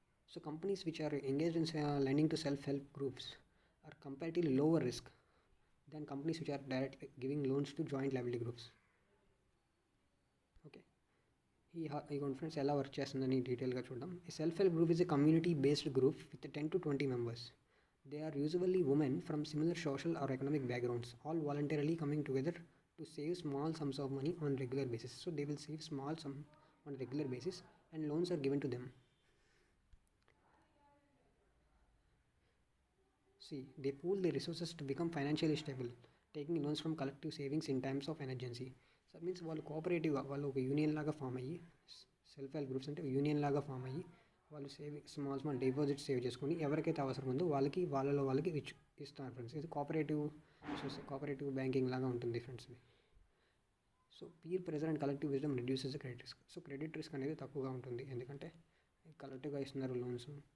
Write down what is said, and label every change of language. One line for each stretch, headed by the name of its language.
English: So companies which are engaged in lending to self help groups are comparatively lower risk then companies which are directly giving loans to joint liability groups.
Telugu: Okay, ఈ conference ఎలా work చేస్తుందని డీటెయిల్గా చూద్దాం.
English: ఈ self help group is a community based group with 10 to 20 members. They are usually women from similar social or economic backgrounds, all voluntarily coming together to save small sums of money on regular basis. So they will save small sum on regular basis and loans are given to them. See, they pool their resources to become financially stable, taking loans from collective savings in times of emergency. So that means
Telugu: వాళ్ళు కోఆపరేటివ్గా వాళ్ళు ఒక union లాగా form అయ్యి, self help groups అంటే union లాగా form అయ్యి వాళ్ళు small deposits save చేసుకొని ఎవరికైతే అవసరం ఉందో వాళ్ళకి ఇస్తారు ఫ్రెండ్స్. ఇది కోఆపరేటివ్ బ్యాంకింగ్ లాగా ఉంటుంది ఫ్రెండ్స్ ఇది.
English: So peer pressure and collective wisdom reduces credit risk.
Telugu: So credit risk అనేది తక్కువగా ఉంటుంది, ఎందుకంటే కలెక్టివ్గా ఇస్తున్నారు లోన్స్.